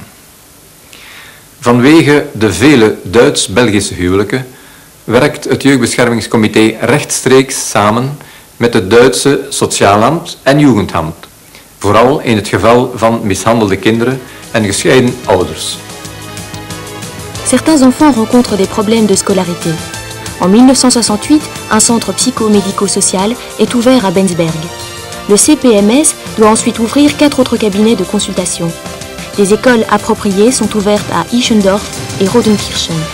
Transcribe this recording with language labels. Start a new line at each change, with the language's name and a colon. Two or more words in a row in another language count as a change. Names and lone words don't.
Dutch: Vanwege de vele Duits-Belgische huwelijken werkt het Jeugdbeschermingscomité rechtstreeks samen met het Duitse Sozialamt en Jugendamt, vooral in het geval van mishandelde kinderen en gescheiden ouders.
French: Certains enfants rencontrent des problèmes de scolarité. En 1968, un centre psychomédico-social est ouvert à Bensberg. Le CPMS doit ensuite ouvrir 4 autres cabinets de consultation. Des écoles appropriées sont ouvertes à Ischendorf et Rodenkirchen.